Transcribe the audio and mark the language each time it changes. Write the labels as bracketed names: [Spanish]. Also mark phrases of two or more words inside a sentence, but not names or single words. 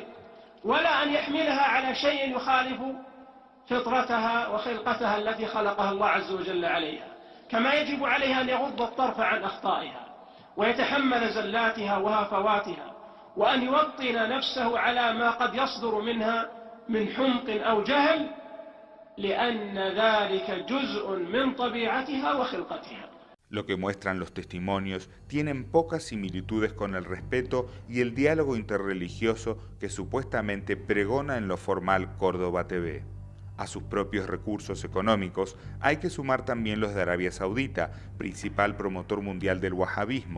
[Arabic] ولا أن يحملها على شيء يخالف فطرتها وخلقتها التي خلقها الله عز وجل عليها كما يجب عليها أن يغض الطرف عن أخطائها ويتحمل زلاتها وهفواتها وأن يوطن نفسه على ما قد يصدر منها من حمق أو جهل لأن ذلك جزء من طبيعتها وخلقتها. [Spanish] Lo que muestran los testimonios tienen pocas similitudes con el respeto y el diálogo interreligioso que supuestamente pregona en lo formal Córdoba TV. A sus propios recursos económicos hay que sumar también los de Arabia Saudita, principal promotor mundial del wahabismo.